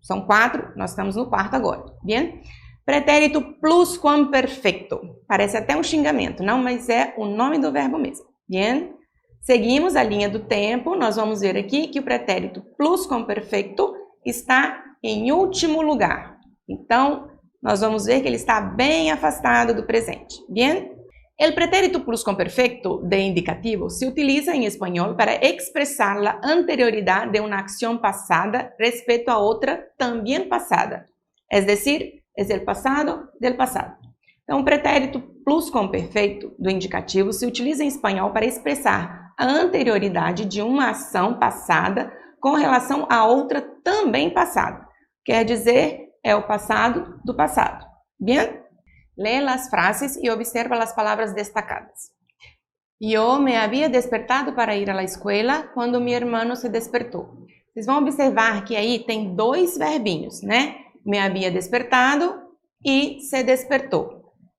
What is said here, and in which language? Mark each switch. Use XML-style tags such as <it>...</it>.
<pt>São 4, nós estamos no quarto agora.</pt> <es>Bien?</es> <pt>Pretérito pluscuamperfecto. Parece até um xingamento, não? Mas é o nome do verbo mesmo. Bien? Seguimos a linha do tempo, nós vamos ver aqui que o pretérito pluscuamperfecto está em último lugar. Então, nós vamos ver que ele está bem afastado do presente.</pt> <es>Bien? El pretérito pluscuamperfecto de indicativo se utiliza en español para expresar la anterioridad de una acción pasada respecto a otra también pasada. Es decir, es el pasado del pasado.</es> <pt>Então, o pretérito pluscuamperfeito do indicativo se utiliza em espanhol para expressar a anterioridade de uma ação passada com relação a outra também passada. Quer dizer, é o passado do passado.</pt> <es>Bien? Lee las frases y observa las palabras destacadas. Yo me había despertado para ir a la escuela cuando mi hermano se despertó.</es> <pt>Vocês vão observar que aí tem dois verbinhos, né?</pt> <es>Me había despertado</es> <pt>e se despertou.</pt>